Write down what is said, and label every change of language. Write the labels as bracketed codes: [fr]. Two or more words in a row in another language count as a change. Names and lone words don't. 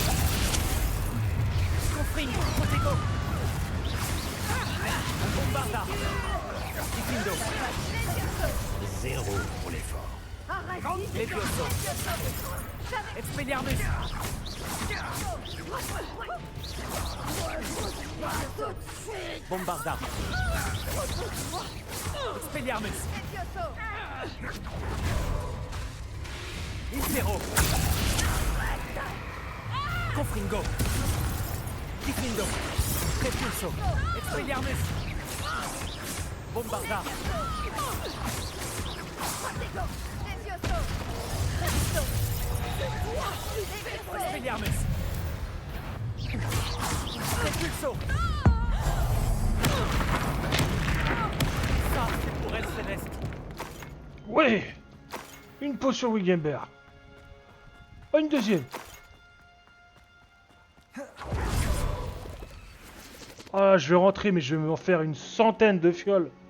[fr] Confringo. Protego. Bombarda. Diffindo. 0 pour l'effort. Levioso. Expelliarmus. Bombarda. Expelliarmus. Impero. Confringo. Diffindo. Repulso. Expelliarmus. Bombarda. Expelliarmus. Repulso. Ça, c'est pour elle, Céleste. Ouais. Une potion Wigember. Oh, une deuxième. Ah, je vais rentrer, mais je vais m'en faire une centaine de fioles.